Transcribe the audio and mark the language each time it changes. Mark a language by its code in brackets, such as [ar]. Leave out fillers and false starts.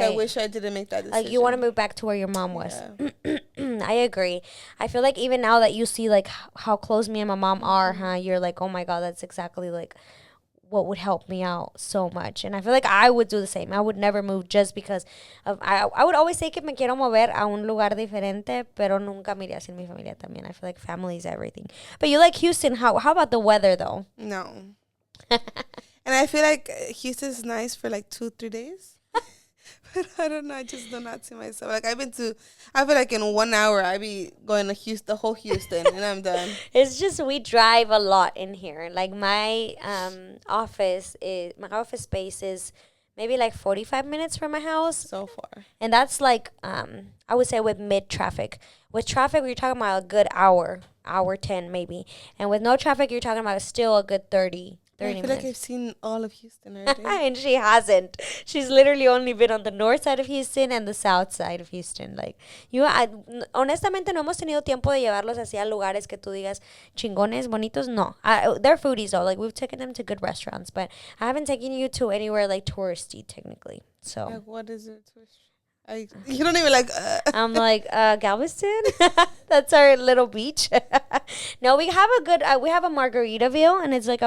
[en] Like, I wish I didn't make that decision. Like, you want to move back to where your mom was. Yeah. I agree. I feel like even now that you see, like, how close me and my mom are, huh? You're like, oh, my God, that's exactly, like, what would help me out so much. And I feel like I would do the same. I would never move just because of... I would always say [es] que me quiero mover a un lugar diferente, pero nunca me iría sin mi familia también. [en] I feel like family is everything. But you like Houston. How about the weather, though? No. And I feel like Houston is nice for, like, 2-3 days. But I don't know. I just do not see myself. Like, I feel like in 1 hour, I be going to Houston, the whole Houston, and I'm done. It's just we drive a lot in here. Like, my office space is maybe like 45 minutes from my house. So far. And that's like, I would say with mid-traffic. With traffic, you're talking about a good hour 10 maybe. And with no traffic, you're talking about still a good 30 I feel minutes. like I've seen all of Houston already. And she hasn't. She's literally only been on the north side of Houston and the south side of Houston. [es] Like, honestamente no hemos tenido tiempo de llevarlos hacia lugares que tú digas chingones, bonitos. [en] No. They're foodies though. Like, we've taken them to good restaurants, but I haven't taken you to anywhere like touristy technically. So. Like, what is it? You don't even like. I'm like, Galveston? That's our little beach. No, we have we have a Margaritaville, and it's like a